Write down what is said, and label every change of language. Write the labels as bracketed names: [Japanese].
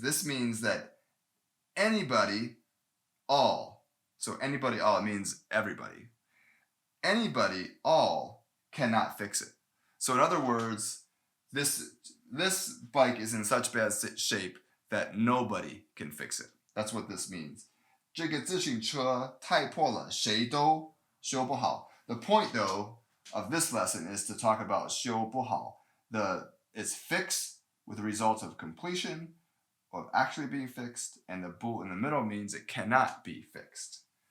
[English] This means that anybody, all. So anybody, all, it means everybody. Anybody, all, cannot fix it. So in other words, this bike is in such bad shape that nobody can fix it. That's what this means. [Chinese] 这个自行车太破了，谁都修不好. [English] The point, though, of this lesson is to talk about 修不好. It's fix with the result of completion, of actually being fixed, and the 不 in the middle means it cannot be fixed.